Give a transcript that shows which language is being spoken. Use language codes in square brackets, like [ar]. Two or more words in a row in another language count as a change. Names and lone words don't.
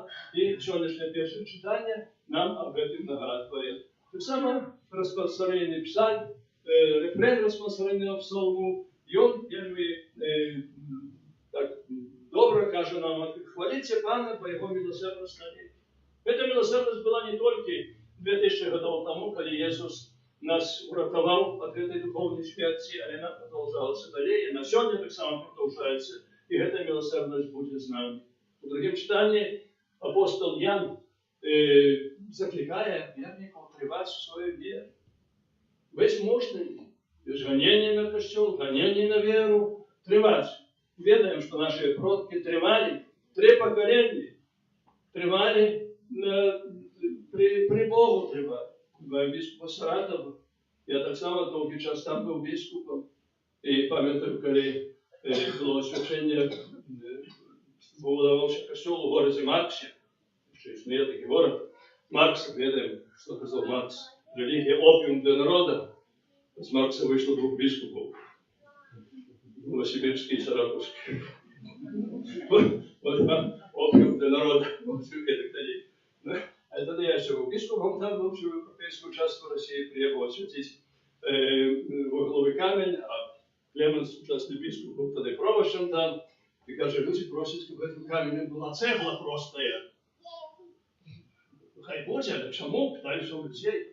[uk] І сьогоднішнє перше читання нам [ru] об этом [uk] нагадує. Так само розпосередній псаль, рефрен розпосереднього псалму, і він вельми так добре каже нам, хваліться Пана по Його милосердності. [ru] Эта милосердность была не только 2000 годов тому, когда Иисус нас урятовал от этой духовной смерти, а она продолжалась далее, и на сегодня так само продолжается, и эта милосердность будет с нами. В другом читании апостол Ян, закликая верников тривать в своей вере. Весь мощный, без гонения на костел, гонения на веру, тривать. Ведаем, что наши предки тривали 3 поколения, тривали при Богу тривали. [uk] Біскупа Саратова. Я так само довгий час там був біскупом. І пам'ятаю, коли було освячення, будувався костюл у городі Марксі. Що існує такий город. Маркс, відаємо, що казав Маркс. Релігія опіум для народу. З Маркса вийшло 2 біскупів. Новосибірський і Саратовський. Опіум для народу. [ru] А тогда я еще был бискупом, там был в европейскую часть России, приехал осветить угловый камень, а Клеменс, участный бискуп, был тогда пробощем там, и, кажется, люди просят, чтобы в этом камне была цегла простая. [uk] Хай Боже, а чему? Питались у людей.